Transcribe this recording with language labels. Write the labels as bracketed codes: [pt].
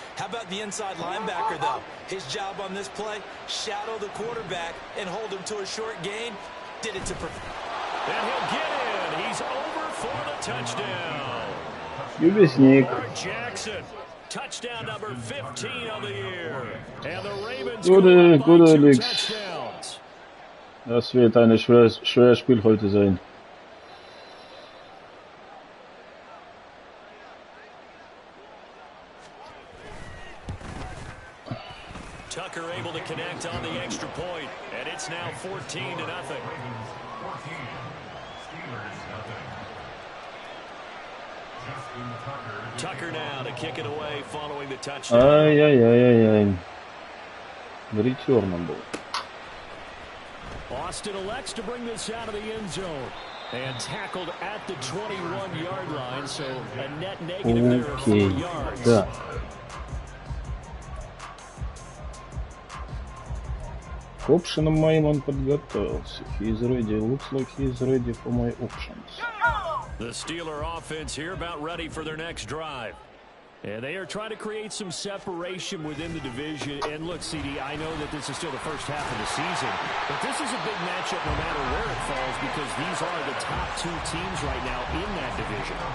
[en] How about the inside linebacker, though? His job on this play, shadow the quarterback and hold him to a short gain. Did it to perfect. And he'll get in. He's over for the touchdown. Jackson. Touchdown number 15 of the year. And the Ravens go up by 2 touchdowns. [de] Das wird ein schweres Spiel heute sein. [en] Tucker able to connect on the extra point, and it's now 14-0. Tucker now to kick it away following the touchdown. [ru] Ай-яй-яй-яй. [en] Return [ru] был. [en] Austin elects to bring this out of the end zone. And tackled at the 21-yard line, so a net negative there of 4 yards. [ru] Да. К опшенам моим он подготовился. [en] He's ready. Looks like he's ready for my options. The Steeler offense here about ready for their next drive. And they are trying to create some separation within the division. And look, CD, I know that this is still the first half of the season, but this is a big matchup no matter where it falls because these are the top 2 teams right now in that division.